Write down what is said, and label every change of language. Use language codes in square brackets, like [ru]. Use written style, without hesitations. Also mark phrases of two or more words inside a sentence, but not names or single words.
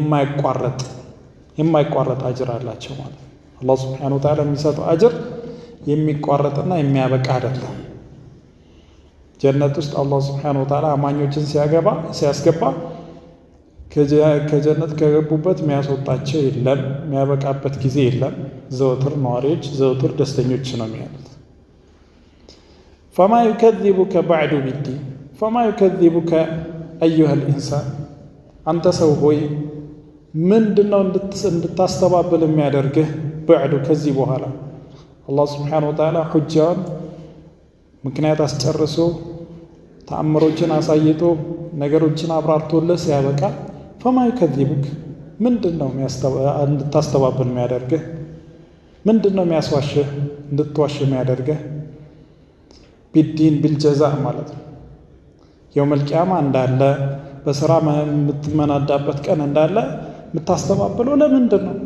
[am] የማይቋረጥ አጅር አላቸው ማለት ነው። አላህ [ar] سبحانه وتعالى [am] የሚሰጠው አጅር የሚቋረጥና የሚያበቃ አይደለም። ጀነት ውስጥ አላህ [ar] سبحانه وتعالى [am] አማኞችን ሲያስገባ ከጀነት ከገቡበት የሚያስወጣቸው የለም፣ የሚያበቃበት ጊዜ የለም። ዘወትር ነዋሪዎች ዘወትር ደስተኞች ነው የሚሆኑት። [ar] فما يكذبك بعد بالدين فما يكذبك أيها الإنسان [am] አንተ ሰው ሆይ ምንድነው እንድታስተባብል የሚያደርግህ بعد ከዚህ በኋላ አላህ [ar] سبحانه وتعالى [am] ሁጃውን ምክንያት አስጨርሶ ተአምሮችን አሳይቶ ነገሮችን አብራርቶልህ ሲያበቃ [ar] فما يكذبك [am] ምንድነው እንድታስተባብል የሚያደርግህ ምንድነው የሚያስዋሽህ እንድትዋሽ የሚያደርግህ [ar] بالدين بالجزاء [am] ማለት ነው። [ar] يوم القيامة [am] እንዳለ በስራ የምትመናዳበት ቀን እንዳለ የምታስተባብለው ለምንድን ነው?